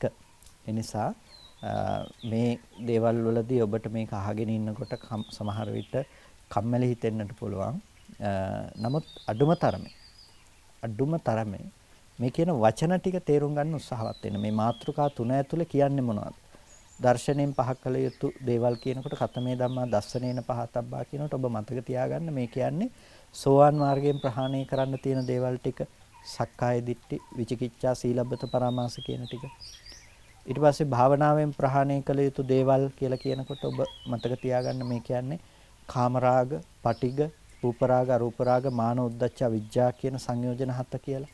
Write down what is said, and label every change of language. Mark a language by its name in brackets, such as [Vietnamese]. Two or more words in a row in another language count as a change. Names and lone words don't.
[Sinhala] ඒ නිසා මේ දේවල් වලදී ඔබට මේක අහගෙන ඉන්නකොට සමහර විට කම්මැලි හිතෙන්නට පුළුවන්. නමුත් අඩුම තරමේ මේ කියන වචන ටික තේරුම් ගන්න උත්සාහවත් වෙන්න. මේ මාතෘකා තුන ඇතුලේ කියන්නේ මොනවද? දර්ශනයෙන් පහ කළ යුතු දේවල් කියනකොට [Pali] කතමේ ධම්මා දස්සනේන පහතබ්බා [Sinhala] කියනකොට ඔබ මතක තියාගන්න මේ කියන්නේ සෝවාන් මාර්ගයෙන් ප්‍රහාණය කරන්න තියෙන දේවල් ටික. [Pali] සක්කාය දිට්ඨි, විචිකිච්ඡා, සීලබ්බත පරාමාස [Sinhala] කියන ටික. ඊට පස්සේ භාවනාවෙන් ප්‍රහාණය කළ යුතු දේවල් කියලා කියනකොට ඔබ මතක තියාගන්න මේ කියන්නේ කාමරාග, පටිග, රූපරාග, අරූපරාග, මාන උද්දච්ච, විඥා කියන සංයෝජන හත කියලා.